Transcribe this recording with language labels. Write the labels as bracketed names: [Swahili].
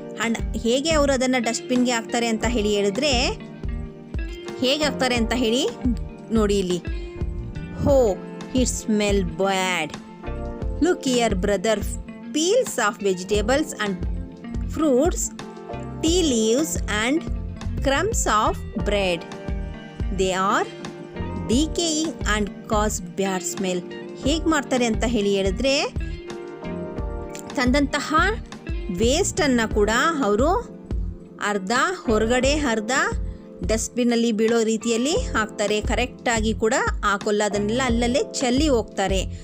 [Kannada] And ಹೇಗೆ ಅವರು ಅದನ್ನು ಡಸ್ಟ್ಬಿನ್ಗೆ ಹಾಕ್ತಾರೆ ಅಂತ ಹೇಳಿದ್ರೆ, ಹೇಗೆ ಹಾಕ್ತಾರೆ ಅಂತ ಹೇಳಿ ನೋಡಿ ಇಲ್ಲಿ. [English] Oh it smell bad, look here brother, peels of vegetables and fruits, tea leaves and crumbs of bread. They are decaying and cause bad smell. [Kannada] ಹೇಗೆ ಮಾಡ್ತಾರೆ ಅಂತ ಹೇಳಿದ್ರೆ, ತಂದಂತಹ ವೇಸ್ಟನ್ನು ಕೂಡ ಅವರು ಅರ್ಧ ಹೊರಗಡೆ ಅರ್ಧ ಡಸ್ಟ್ಬಿನ್ನಲ್ಲಿ ಬೀಳೋ ರೀತಿಯಲ್ಲಿ ಹಾಕ್ತಾರೆ. ಕರೆಕ್ಟಾಗಿ ಕೂಡ ಹಾಕೋಲ್ಲ, ಅದನ್ನೆಲ್ಲ ಅಲ್ಲಲ್ಲೇ ಚೆಲ್ಲಿ ಹೋಗ್ತಾರೆ.